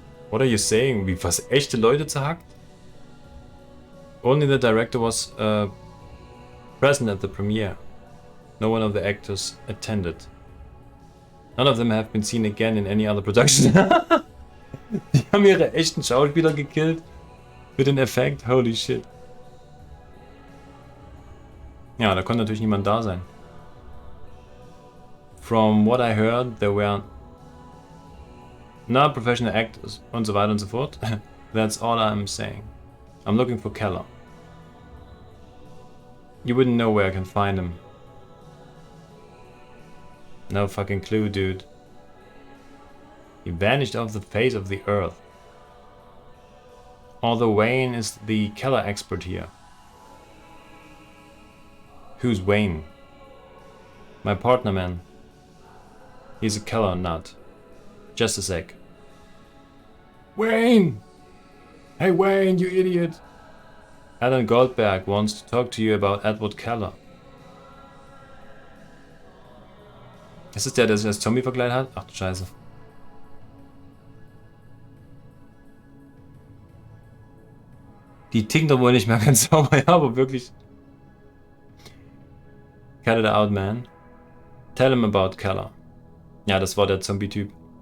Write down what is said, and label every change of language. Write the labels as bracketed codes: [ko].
[en] What are you saying? [de] Wie was echte Leute zerhackt? [en] Only the director was present at the premiere. No one of the actors attended. None of them have been seen again in any other production. [de] Die haben ihre echten Schauspieler gekillt für den Effekt. [en] Holy shit. [de] Ja, da konnte natürlich niemand da sein. [en] From what I heard, there were no professional actors [de] und so weiter und so fort. [en] That's all I'm saying. I'm looking for Keller. You wouldn't know where I can find him. No fucking clue, dude. He vanished off the face of the earth. Although Wayne is the Keller expert here. Who's Wayne? My partner, man. He's a Keller nut. Just a sec. Wayne! Hey Wayne, you idiot! Alan Goldberg wants to talk to you about Edward Keller. [de] Ist es der, der sich als Zombie verkleidet hat? Ach du Scheiße. Die ticken doch wohl nicht mehr ganz sauber, ja, aber wirklich. [en] Cut it out, man. Tell him about Keller. [de] Ja, das war der Zombie-Typ.